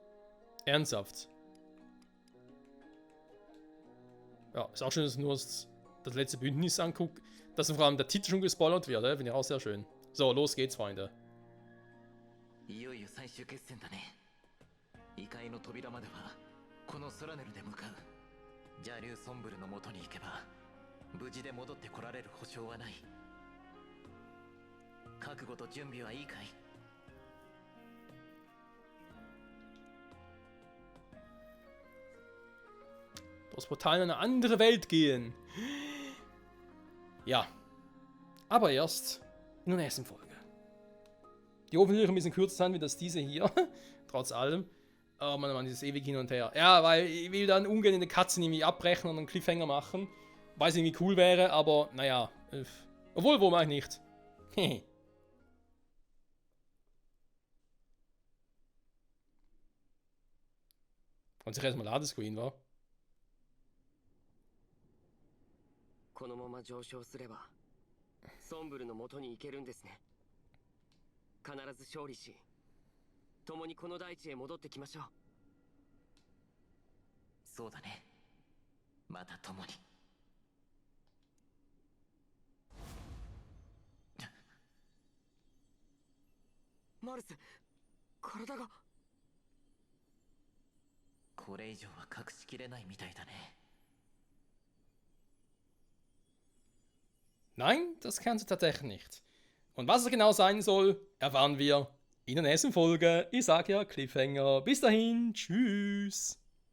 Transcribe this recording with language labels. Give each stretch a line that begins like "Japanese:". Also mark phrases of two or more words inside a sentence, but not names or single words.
German: Ernsthaft. Ja, ist auch schön, dass nur das das letzte Bündnis angucke, dass vor allem der Titel schon gespoilert wird, finde ich auch sehr schön. So, los geht's, Freunde.
Japanese: いよいよ最終決戦だね。異界の扉まではこのソラネルで向かう。ジャリュー・ソンブルの元に行けば無事で戻ってこられる保証はない。覚悟と準備はいいかい？
German: Das Portal in eine andere Welt gehen. Ja. Aber erst in der nächsten Folge. Die hoffentlich ein bisschen kürzer sein wie das diese hier. Trotz allem. Oh man, dieses ewig hin und her. Ja, weil ich will dann ungern in der Katze irgendwie abbrechen und einen Cliffhanger machen. Weiß irgendwie cool wäre, aber naja. Obwohl, wo mache ich nicht. Hehe. Und sich erstmal Ladescreen, wa?
Japanese: このまま上昇すればソンブルの元に行けるんですね。必ず勝利し共にこの大地へ戻ってきましょう。そうだね。また共に。マルス、体が。これ以上は隠しきれないみたいだね。
German: Nein, das kannst du tatsächlich nicht. Und was es genau sein soll, erfahren wir in der nächsten Folge. Ich sage ja Cliffhanger. Bis dahin, tschüss.